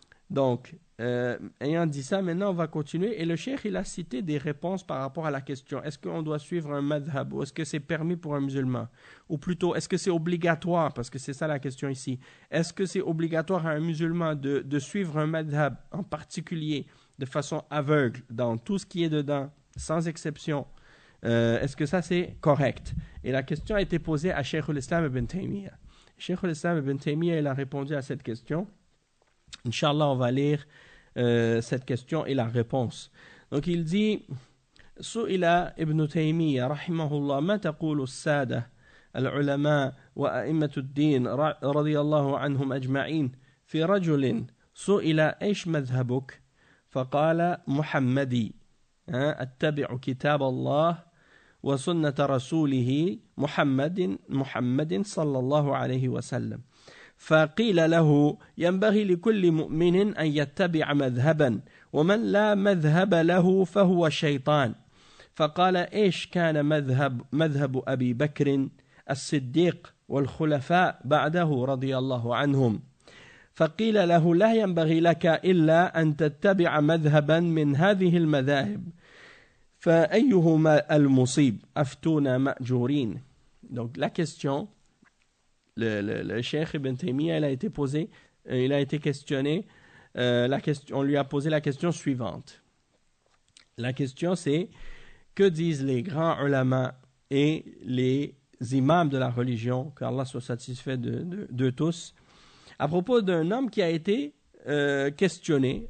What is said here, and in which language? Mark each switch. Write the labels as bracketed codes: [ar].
[fr] Donc, ayant dit ça, maintenant on va continuer, et le cheikh il a cité des réponses par rapport à la question: est-ce qu'on doit suivre un madhab, ou est-ce que c'est permis pour un musulman, ou plutôt est-ce que c'est obligatoire, parce que c'est ça la question ici, est-ce que c'est obligatoire à un musulman de suivre un madhab en particulier de façon aveugle dans tout ce qui est dedans, sans exception? Est-ce que ça c'est correct? Et la question a été posée à Cheikh al-Islam ibn Taymiyyah. Cheikh al-Islam ibn Taymiyyah, il a répondu à cette question. Inch'Allah, on va lire cette question et la réponse. Donc il dit: [ar] سئل ابن تيمية رحمه الله ما تقول السادة العلماء وأئمة الدين رضي الله عنهم أجمعين في رجل سئل إيش مذهبك فقال محمدي أتبع كتاب الله وسنة رسوله محمد صلى الله عليه وسلم. فقيل له: ينبغي لكل مؤمن أن يتبع مذهبا، ومن لا مذهب له فهو شيطان. فقال: إيش كان مذهب أبي بكر الصديق والخلفاء بعده رضي الله عنهم؟ فقيل له: لا ينبغي لك إلا أن تتبع مذهبا من هذه المذاهب، فأيهما المصيب أفتونا مأجورين. [fr] Donc la question, le Cheikh Ibn Taymiyyah, il a été questionné, on lui a posé la question suivante. La question c'est: que disent les grands ulama et les imams de la religion, qu'Allah soit satisfait de tous, à propos d'un homme qui a été questionné?